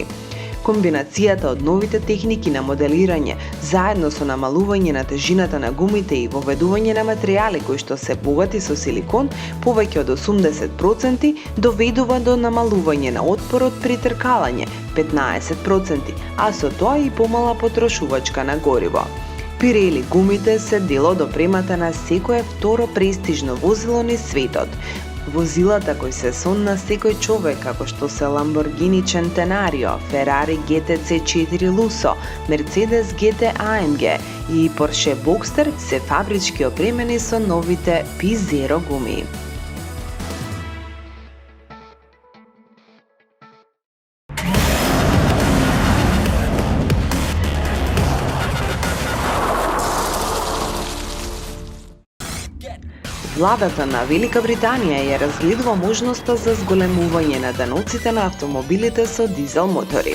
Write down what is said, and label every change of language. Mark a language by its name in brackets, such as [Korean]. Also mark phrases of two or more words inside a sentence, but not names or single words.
[Macedonian] Комбинацијата од новите техники на моделирање, заедно со намалување на тежината на гумите и воведување на материјали кои што се богати со силикон, повеќе од 80%, доведува до намалување на отпорот при тркалање, 15%, а со тоа и помала потрошувачка на гориво. Pirelli гумите се дел од опремата на секое второ престижно возило низ светот. Возилата кои се сон на секој човек, како што се Lamborghini Centenario, Ferrari GTC 4 Lusso, Mercedes GT AMG и Porsche Boxster се фабрички опремени со новите P0 гуми. Владата на Велика Британија ја разгледува можноста за зголемување на даноците на автомобилите со дизел мотори.